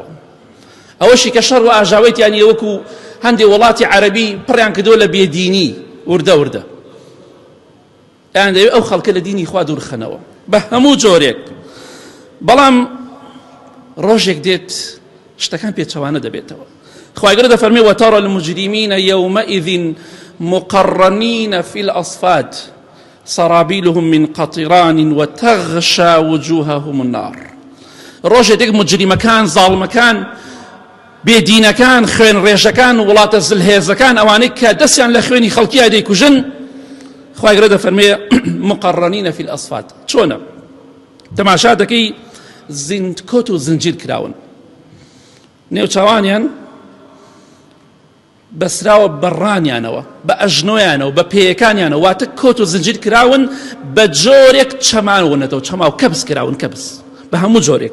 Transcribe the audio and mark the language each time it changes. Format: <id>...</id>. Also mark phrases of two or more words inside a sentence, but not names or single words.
<ckb>ئەوەشی کە شەڕ و ئاژاوەیەتیانی وەکو هەندێک وڵاتی عەرەبی پڕیان کردۆ لە بێدینی وردە وردە. یان دەوێت ئەو خەڵکە لە دینی خوا دوورخەنەوە بە هەموو جۆرێک. بەڵام ڕۆژێک دێت شتەکان پێچەوانە دەبێتەوە. خوای گەورە دەفەرمێ</ckb> <ar>وترى المجرمين يومئذ مقرنين في الأصفاد سرابيلهم من قطران وتغشى وجوههم النار.</ar> <ckb>ڕۆژێک دێک مجریمەکان زاڵمەکان بێدینەکان خوێن ڕێژەکان وڵاتە زلهێزەکان ئەوانەی کە دەستیان لە خوێنی خەڵکیە دەیکوژن خوای گەورە دەفەرمێ</ckb> <ar>مقرنين في الأصفاد.</ar> <ckb>چۆنە؟ تەماشا دەکەی کۆت و زنجیر کراون، نێوچاوانیان بەسراوە بەڕانیانەوە بە ئەژنۆیانەوە بە پێیەکانیانەوە، واتە کۆت و زنجیر کراون بە جۆرێک چەمانەوەنەتەوە چەماو کەبس کراون کەبس بە هەموو جۆرێک.</ckb>